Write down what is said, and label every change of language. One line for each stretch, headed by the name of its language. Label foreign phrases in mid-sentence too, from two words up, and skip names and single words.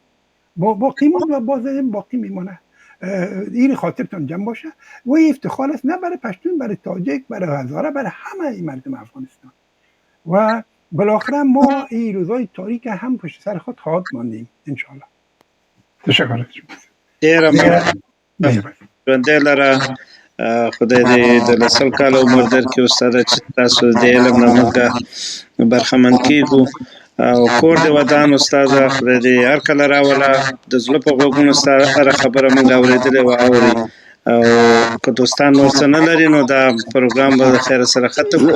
Persian: باقی ماند و باز باقی میمونه. این خاطرتون جمع باشه. و این افتخار است نه برای پشتون، برای تاجک، برای هزاره، برای همه مردم افغانستان. و بالاخره ما این روزای تاریک هم پشت سر خود خواهد ماندیم انشاءالله. تشکر.
Pashto: ډیره مننه ژوندی لره، خدای دې د لسل کاله عمر درکړي استاده چې تاسو د علم نه موږ برخمن کیږو او کور دې ودان استاده، خدای دې هر کله راوله د زړه په غوږونو ستا هره خبره موږ اورېدلې وه اوري، او که دوستان نور څه نه لري نو دا پروګرام به د خیر سره ختم کړو.